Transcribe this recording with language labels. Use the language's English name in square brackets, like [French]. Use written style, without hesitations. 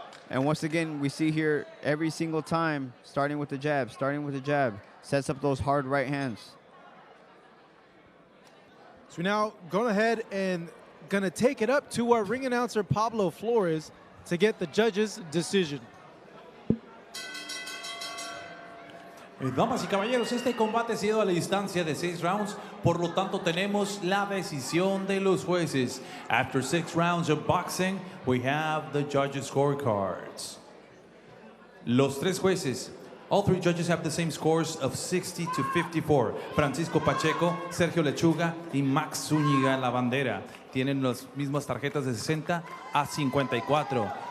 [English] And once again, we see here every single time, starting with the jab, sets up those hard right hands. So we're now going ahead and going to take it up to our ring announcer, Pablo Flores, to get the judge's decision. [Spanish] Damas y caballeros, este combate ha sido a la distancia de 6 rounds, por lo tanto tenemos la decisión de los jueces. [English] After 6 rounds of boxing, we have the judges' scorecards. [Spanish] Los 3 jueces, [English] all 3 judges have the same scores of 60 to 54. [Spanish] Francisco Pacheco, Sergio Lechuga y Max Zúñiga La Bandera tienen las mismas tarjetas de 60 a 54.